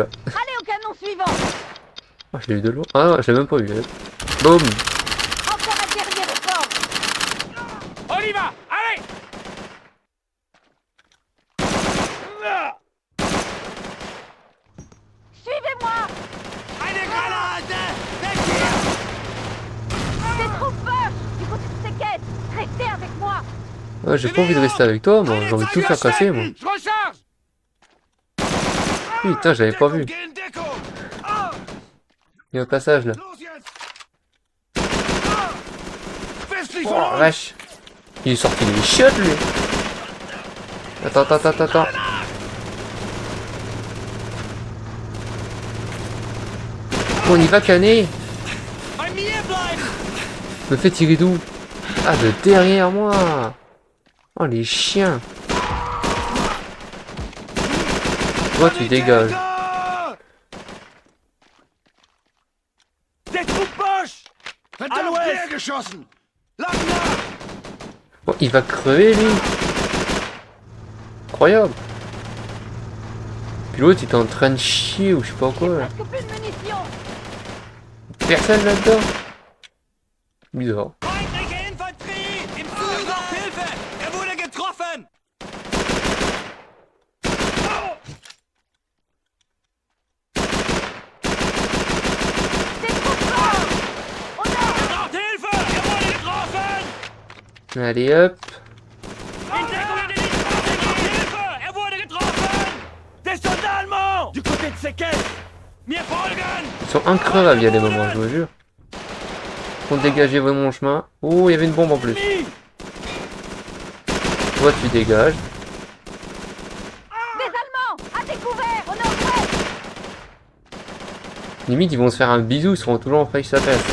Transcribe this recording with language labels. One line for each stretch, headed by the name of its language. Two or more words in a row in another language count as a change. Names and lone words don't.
French: Allez au canon suivant. Oh, je l'ai eu de loin. Ah non, je l'ai même pas eu. Boum. Encore un dernier effort. On y va! Allez! Suivez-moi.
German: Eine Granate! Weg hier!
French: Des troopers du côté de ces caisses. Restez avec moi. Ouais, j'ai pas envie de rester avec toi, moi. J'ai envie de tout faire casser, moi. Je recharge! Putain, j'avais pas vu.
German: Geh in Deckung! Ah!
French: Il y a un passage là.
German: Los jetzt! westlich
French: Oh
German: von
French: la
German: uns!
French: vache. Il est sorti les chiottes lui. Attends. On y va canner.
German: Bei mir bleiben!
French: Me fait tirer d'où? Ah, de derrière moi. Oh les chiens. Toi tu dégages. Des troupes Bosch! À
German: Verdammt,
French: l'ouest!
German: leer geschossen! Lass nach!
French: Oh, il va crever lui. Incroyable. Puis l'autre il est en train de chier ou je sais pas quoi. Là. Presque plus de munitions. Personne là-dedans. Bizarre.
German: Feindliche Infanterie! Im Zug braucht Hilfe! Wurde getroffen!
French: Des troupes fortes. Au nord.
German: Braucht Hilfe! Wurde getroffen!
French: Allez hop.
German: In Deckung in den Braucht Hilfe! Wurde getroffen!
French: Des Soldats allemands! Du côté de ces caisses!
German: Mir folgen!
French: Ils sont increvables il y a des moments, je vous jure. Faut dégager mon chemin. Oh, il y avait une bombe en plus. Toi tu dégages. Des Allemands à découvert au nord-ouest. Limite ils vont se faire un bisou, ils seront toujours en face à face.